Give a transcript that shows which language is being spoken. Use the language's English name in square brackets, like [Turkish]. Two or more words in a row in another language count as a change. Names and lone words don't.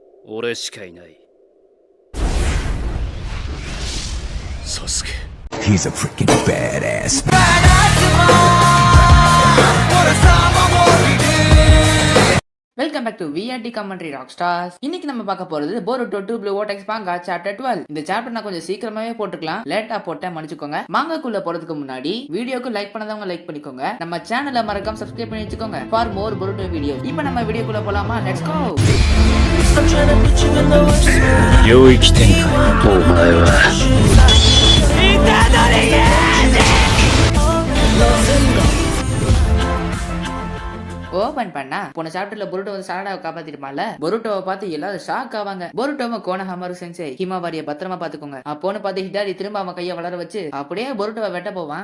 [Japanese] 俺しかいない。サスケ。 [English] He's a freaking badass. Welcome back to VRT commentary rock stars. [Tamil] இன்னைக்கு நம்ம பார்க்க போறது போருட்டோ 2 ப்ளூ வோர்டெக்ஸ் [English] manga chapter [Tamil] 12. இந்த சாப்டர் நான் கொஞ்சம் சீக்கிரமாவே போட்டுக்கலாம், லேட்டா போட்டேன், மன்னிச்சுக்கோங்க. மாங்காக்குள்ள போறதுக்கு முன்னாடி வீடியோக்கு லைக் பண்ணாதவங்க லைக் பண்ணிக்கோங்க, நம்ம சேனலை மறக்காம சப்ஸ்கிரைப் பண்ணி வச்சுக்கோங்க [English] for more Boruto video. [Tamil] இப்போ நம்ம வீடியோக்குள்ள போலாமா? [English] let's go. [Japanese] 領域展開。お前は [Tamil] ஓபன் பண்ணா போன சாப்டர்ல பொருட்டோ வந்து சாரடாவை காப்பாத்திருப்பான்ல. பொருட்டோவை பார்த்து எல்லாரும் ஷாக் ஆவாங்க. பொருட்டோவை கோனஹாமாரு சென்சை ஹிமாவாரிய பத்திரமா பாத்துக்கோங்க அப்போன்னு பார்த்து ஹிடாரி திரும்ப அவன் கையை வளர வச்சு அப்படியே பொருட்டோவை வெட்ட போவான்.